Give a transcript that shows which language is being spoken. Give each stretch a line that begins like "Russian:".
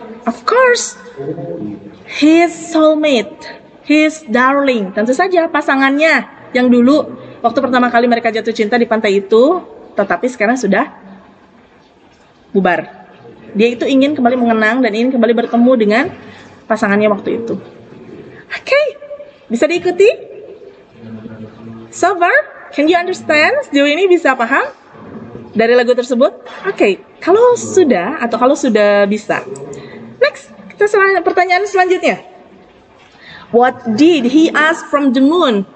English: Of course, his soulmate, his darling.
Indonesian: Tentu saja pasangannya yang dulu waktu pertama kali mereka jatuh cinta di pantai itu, tetapi sekarang sudah bubar. Dia itu ingin kembali mengenang dan ingin kembali bertemu dengan pasangannya waktu itu. Oke, bisa diikuti?
English: So far, can you understand?
Indonesian: Sejauh ini bisa paham dari lagu tersebut? Oke, kalau sudah atau kalau sudah bisa. Next, kita pertanyaan selanjutnya.
English: What did he ask from the moon?